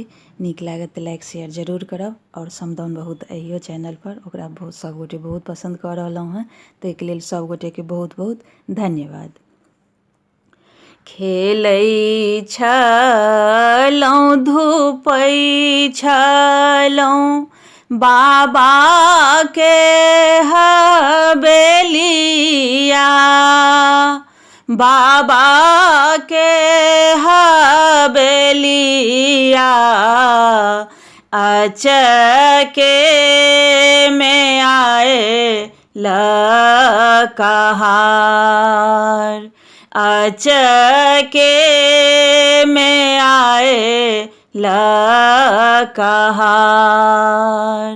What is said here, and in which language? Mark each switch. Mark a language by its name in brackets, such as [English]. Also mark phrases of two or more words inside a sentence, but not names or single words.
[Maithili] नीक लागत तऽ [English] like share [Maithili] जरूर करब और समदाउन बहुत अहियो चैनल पर ओकरा बहुत सबगोटे बहुत पसंद कऽ रहलहुँ हँ, ताहिके लेल सबगोटे के बहुत बहुत धन्यवाद। खेलै छलहुँ धूपै छलहुँ बाबा के हवेलिया, बाबा के हवेलिया अचके में आए लकहार, अचके में आए लकहार।